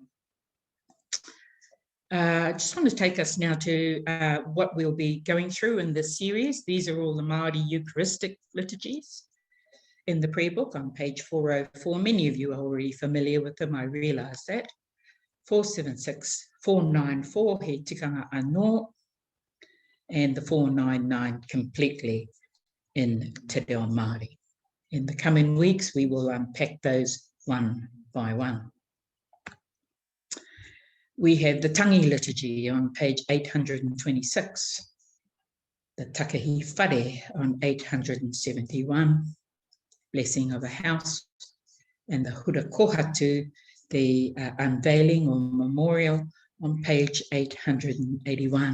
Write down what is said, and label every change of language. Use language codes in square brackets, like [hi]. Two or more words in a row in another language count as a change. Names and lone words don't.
[en] I just want to take us now to what we'll be going through in this series. These are all the Māori Eucharistic liturgies in the prayer book on page 404. Many of you are already familiar with them, I realise that. 476, 494, [mi] he tikanga anō, [en] and the 499 completely in [mi] Te Reo Māori. [en] In the coming weeks, we will unpack those one by one. We have the Tangi liturgy on page 826, the Takahi Whare on 871, blessing of a house, and the Hura Kohatu, the unveiling or memorial on page 881.